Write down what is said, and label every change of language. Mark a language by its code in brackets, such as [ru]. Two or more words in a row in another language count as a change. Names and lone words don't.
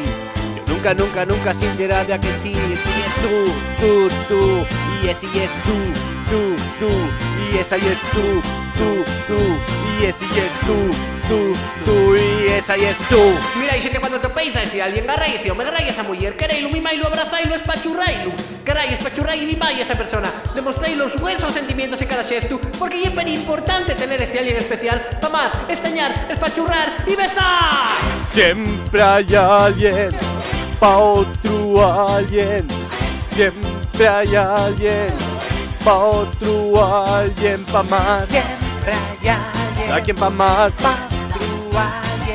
[es] Yo nunca sintiera de que sí. Si es tú, y ese y es tú, y esa y es tú, y ese y es tú, y esa y es tú. [gl] Mira, y xente, cuando topéis a ese alguén, garrai ese home, garrai esa muller, quereilo, mimailo, abrazailo, espachurrailo, querai, espachurrai e mimai esa persona, demostreilo os buenos sentimientos en cada xesto, porque é super importante tener ese alguén especial para amar, estañar, espachurrar e besar. [es] Siempre hay alguien pa' otro alguien, siempre hay alguien pa' otro alguien, pa' amar, Siempre hay alguien da quien pa' amar, pa' otro alguien,